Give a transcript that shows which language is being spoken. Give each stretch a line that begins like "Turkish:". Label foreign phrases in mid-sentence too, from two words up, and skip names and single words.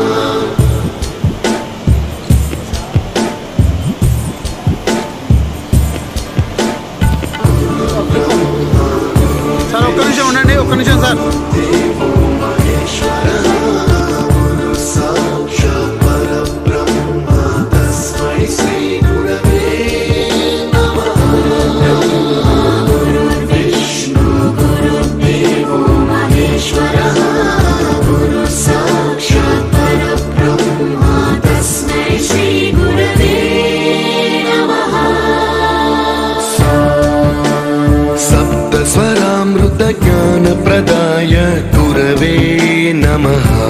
Telugu: సార్ ఒక్క నిమిషం ఉండండి, ఒక్క నిమిషం సార్.
Sanskrit: దేవో మహేశ్వర గురు సాక్షాత్ పరబ్రహ్మ తస్మై శ్రీ గురవే నమః. గురు విష్ణు గురుదేవో మహేశ్వర గురు సాక్షాత్ పరబ్రహ్మ తస్మై శ్రీ గురవే నమః. सप्त स्वरामृत ज्ञान प्रदाय गुरवे नमः.